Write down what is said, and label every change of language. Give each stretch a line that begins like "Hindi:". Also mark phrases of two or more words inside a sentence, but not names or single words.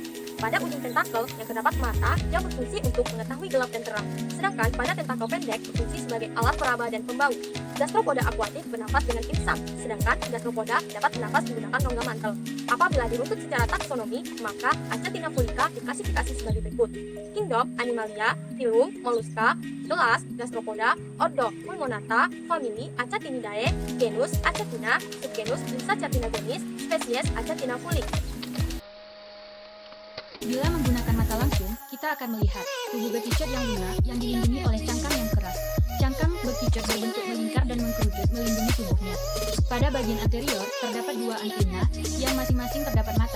Indonesian: Pada ujung tentakel yang terdapat mata yang berfungsi untuk mengetahui gelap dan terang, sedangkan pada tentakel pendek berfungsi sebagai alat peraba dan pembau. Gastropoda akuatik bernafas dengan insang, sedangkan gastropoda dapat bernafas menggunakan rongga mantel. Apabila diruntut secara taksonomi, maka Achatina fulica diklasifikasi sebagai berikut: Kingdom Animalia, Phylum Mollusca, kelas Gastropoda, ordo Pulmonata, famili Achatinidae, genus Achatina, subgenus Lysachatina genus, spesies Achatina fulic. Bila menggunakan mata langsung, kita akan melihat tubuh bekicot yang lunak yang dilindungi oleh cangkang yang keras. Cangkang bekicot berbentuk melingkar dan mengkerucut melindungi tubuhnya. Pada bagian anterior terdapat dua antena yang masing-masing terdapat mata.